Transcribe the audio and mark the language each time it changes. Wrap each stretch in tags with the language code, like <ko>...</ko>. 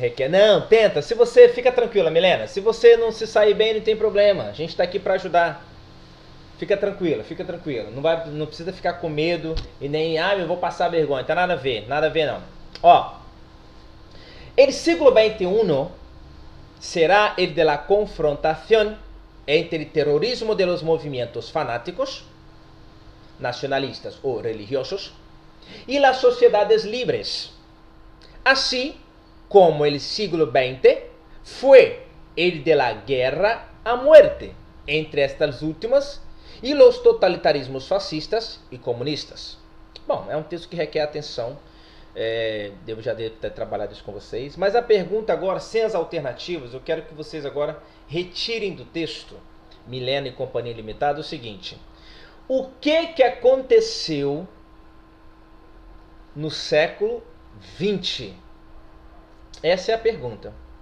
<pt>Não, tenta, se você, fica tranquila, Milena, se você não se sair bem, não tem problema, a gente está aqui para ajudar. Fica tranquila, não precisa ficar com medo e nem, eu vou passar vergonha, tá nada a ver não.</pt> <es>El siglo XXI será el de la confrontación entre el terrorismo de los movimientos fanáticos, nacionalistas o religiosos, y las sociedades libres. Así como el siglo XX fue el de la guerra a muerte entre estas últimas e los totalitarismos fascistas e comunistas.</es> <pt>Bom, é um texto que requer atenção. Eu já devo ter trabalhado isso com vocês. Mas a pergunta agora, sem as alternativas, eu quero que vocês agora retirem do texto, Milena e Companhia Limitada, o seguinte. O que aconteceu no século XX? Essa é a pergunta.</pt>